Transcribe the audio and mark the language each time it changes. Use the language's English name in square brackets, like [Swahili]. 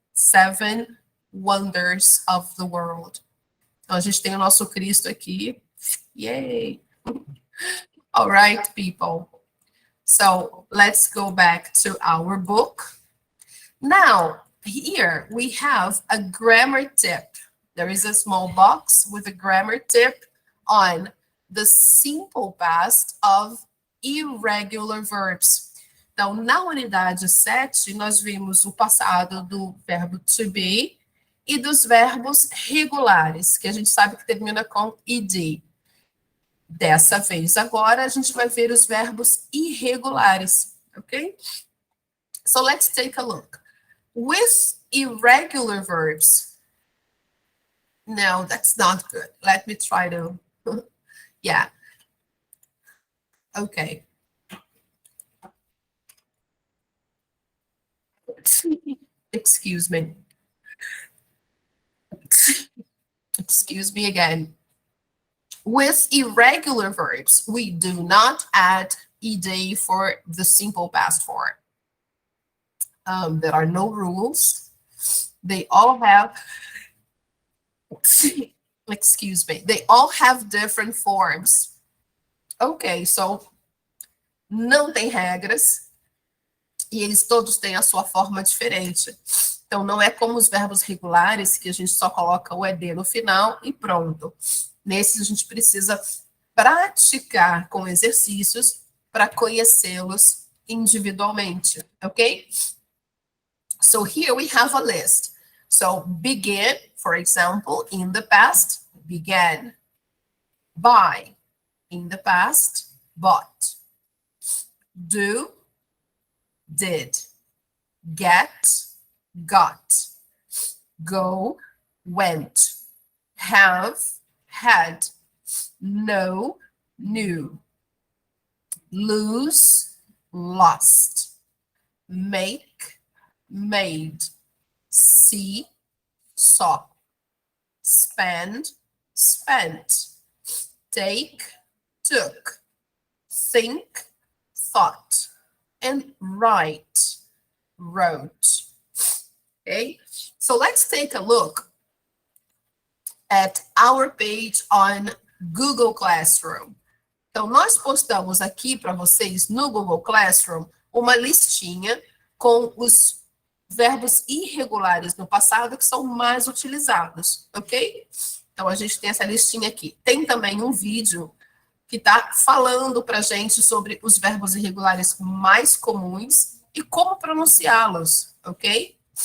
[English] 7 wonders of the world. [Portuguese] Então, a gente tem o nosso Cristo aqui. [English] Yay! All right, people. So, let's go back to our book. Now, here we have a grammar tip. There is a small box with a grammar tip on the simple past of irregular verbs. [Portuguese] Então, na unidade 7, nós vimos o passado do verbo to be e dos verbos regulares, que a gente sabe que termina com ed. Dessa vez, agora, a gente vai ver os verbos irregulares, ok? [English] So, let's take a look. With irregular verbs, No, that's not good. Let me try to, yeah. Okay. Excuse me. Excuse me again. With irregular verbs, we do not add ed for the simple past form. There are no rules. They all have, excuse me, they all have different forms. [Portuguese] Ok, so não tem regras e eles todos têm a sua forma diferente. Então, não é como os verbos regulares, que a gente só coloca o ed no final e pronto. Nesses, a gente precisa praticar com exercícios para conhecê-los individualmente, ok? [English] So, here we have a list. So, begin, for example, in the past, began. Buy, in the past, bought. Do, did. Get, got. Go, went. Have, had. Know, knew. Lose, lost. Make, made. See, saw. Spend, spent. Take, took. Think, thought. And write, wrote. Okay, so let's take a look at our page on Google Classroom. [Portuguese] Então, nós postamos aqui para vocês no Google Classroom uma listinha com os verbos irregulares no passado que são mais utilizados, ok? Então, a gente tem essa listinha aqui. Tem também um vídeo que está falando para a gente sobre os verbos irregulares mais comuns e como pronunciá-los, ok?